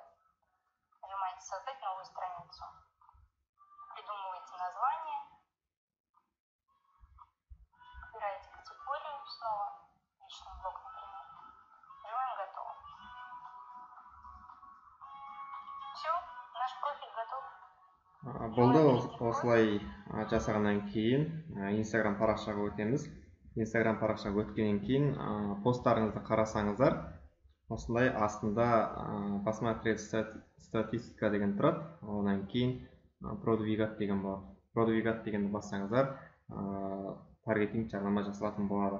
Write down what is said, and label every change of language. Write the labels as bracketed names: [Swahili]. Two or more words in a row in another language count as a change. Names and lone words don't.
[Russian] Нажимаете «Создать новую страницу». Придумываете название. Выбираете категорию снова. Личный блог, например. Нажимаем «Готово». Все, наш профиль готов. [Kazakh] Болды, осылай жасағаннан кейін Instagram парақшаға өтеміз. Instagram парақшаға өткеннен кейін посттарыңызды қарасаңыздар, осындай астында [Russian] посмотреть статистика [Kazakh] деген тұрады. Одан кейін продвигать деген болады. Продвигать дегенді бассаңыздар, таргетинг жарнама жасалатын болады.